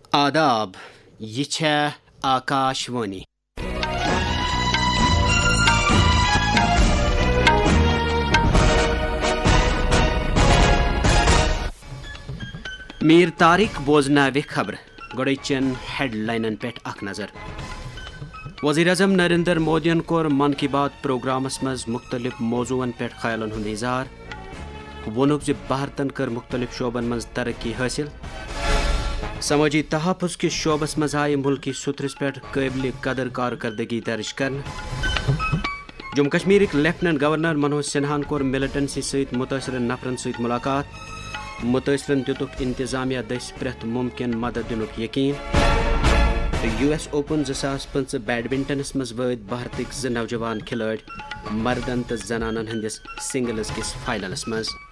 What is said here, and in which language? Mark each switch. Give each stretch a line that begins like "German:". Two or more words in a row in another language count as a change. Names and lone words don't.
Kashmiri: آداب یہ چھے آکاشوانی میر طارق بوزناوِ خبر گوڑچن ہیڈ لائنن پہ اخ نظر وزیر اعظم نریندر مودین کور من کی بات پروگرامس مز مختلف موضوعن پہ خیالن ہند اظہار وونک زِ بھارتن کر مختلف شعبن مز ترقی حاصل سماجی تحفظ کس شعبس مز آئی ملکی سترس پہ قابل قدر کارکردگی درج کرنے جموں کشمیرک لیفٹننٹ گورنر منوج سنہان کور ملٹنسی ست متاثر نفرن ست ملاقات متاثرن دتک انتظامیہ دس پریت ممکن مدد دنک یقین یو ایس اوپن 2025 بیڈمنٹنس مز وٲتۍ بھارتک زٕ نوجوان کھلٲڑۍ مردن تو زنانن ہندس سنگلز کس فائنلس مز